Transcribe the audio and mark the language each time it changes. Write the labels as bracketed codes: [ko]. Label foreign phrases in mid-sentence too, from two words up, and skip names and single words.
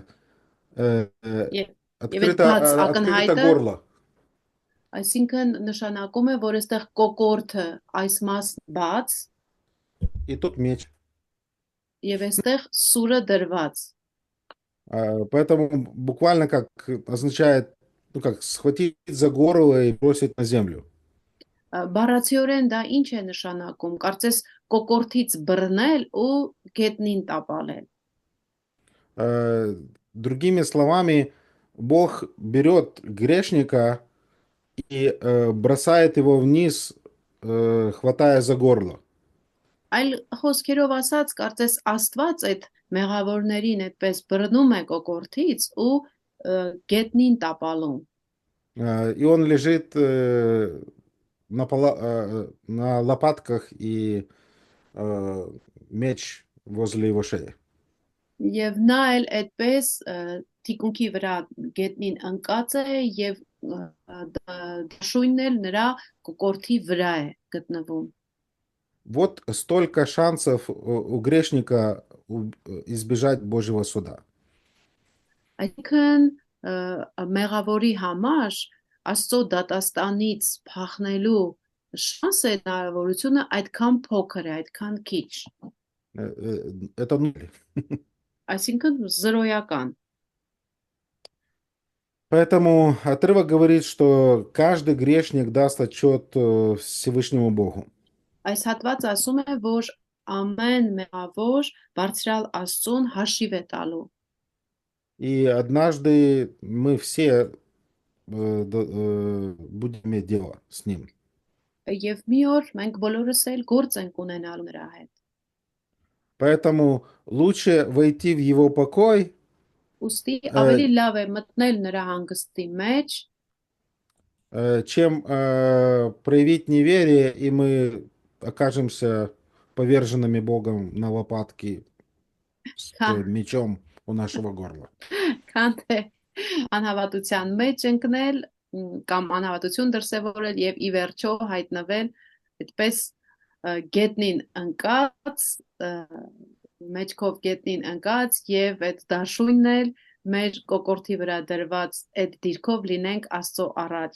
[hy] եւ [ru] Открыто, [hy] բաց [ru] открыто [hy] ակնհայտը, [ru] горло. [hy] այսինքն նշանակում է, որ այստեղ կոկորտը այս մասն բաց [ru] И тут меч. [hy] եւ այստեղ սուրը դրված։ [ru] Поэтому буквально как означает, ну как, схватить за горло и бросить на землю. [hy] Բառացիորեն դա ինչ է նշանակում։ Կարծես կոկորտից բռնել ու գետնին տապալել։ [ru] Другими словами, Бог берет грешника и бросает его вниз, хватая за горло. [hy] Այլ խոսքերով ասած, կարծես Աստված այդ մեղավորներին այդպես բռնում է կոկորտից ու գետնին տապալում։ [ru] И он лежит на лопатках и меч возле его шеи. [hy] Եվ նա էլ այդպես թիկունքի վրա գետնին ընկած է եւ դաշույնն էլ նրա կոկորտի վրա է գտնվում։ [ru] Вот столько шансов у грешника избежать Божьего суда. [hy] Այսինքն մեղավորի համար Աստծո դատաստանից փախնելու շանսը, հնարավորությունը այդքան փոքր է, այդքան քիչ։ [ru] Это нуль. [hy] Այսինքն զրոյական։ [ru] Поэтому отрывок говорит, что каждый грешник даст отчет Всевышнему Богу. [hy] Այս հատվածը ասում է, որ ամեն մեղավոր բարձրալ Աստծուն հաշիվ է տալու։ [ru] И однажды мы все будем иметь дело с ним. [hy] Եվ մի օր մենք բոլորս էլ գործ ենք ունենալու նրա հետ։ [ru] Поэтому лучше войти в его покой, [hy] Ուստի ավելի լավ է մտնել նրա հանգստի մեջ, [ru] чем проявить неверие, и мы окажемся поверженными Богом на лопатки с мечом у нашего горла. [hy] քան թե անհավատության մեջ ընկնել կամ անհավատություն դրսևորել եւ ի վերջո հայտնվել այդպես գետնին ընկած մեջքով գետնին ընկած եւ այդ դաշույնն էլ մեր կոկորտի վրա դրված այդ դիրքով լինենք Աստծո առաջ։